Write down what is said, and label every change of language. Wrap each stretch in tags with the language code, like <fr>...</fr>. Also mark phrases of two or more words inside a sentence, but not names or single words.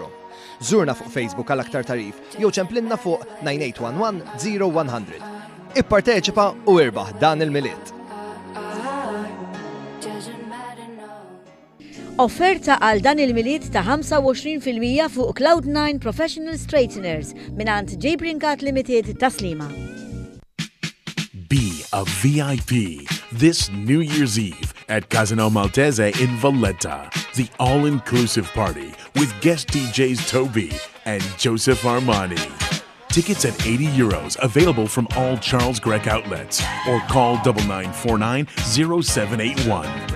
<mt>Żurna fuq Facebook għal aktar tarif jew ċemplinna fuq 9811 0100. Ipparteċipa u irbaħ dan il-miliet. Offerta għal dan il-miliet ta' 25% fuq Cloud9 Professional Straighteners minant J. Brinkat Limited ta' Slima.</mt> <en>Be a VIP this New Year's Eve at Casino Maltese in Valletta. The all-inclusive party with guest DJs Toby and Joseph Armani. Tickets at €80 available from all Charles Gregg outlets or call 9949 0781.</en>